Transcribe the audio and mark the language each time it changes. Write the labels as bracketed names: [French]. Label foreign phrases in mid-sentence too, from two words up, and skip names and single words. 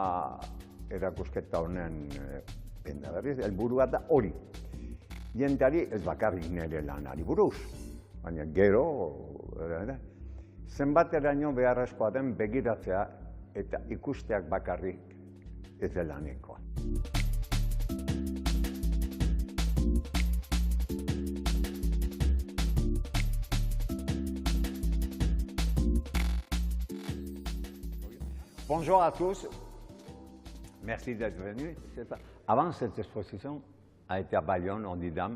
[Basque] Eta erakusketa honen benda berriz, helburua da hori. Jendeari ez bakarrik nire lanari buruz, baina gero, zenbateraino beharrezkoa den begiratzea eta ikusteak bakarrik ez dela nahikoa. [French] Bonjour à tous, merci d'être venus. Avant, cette exposition a été à Bayonne, en Didam.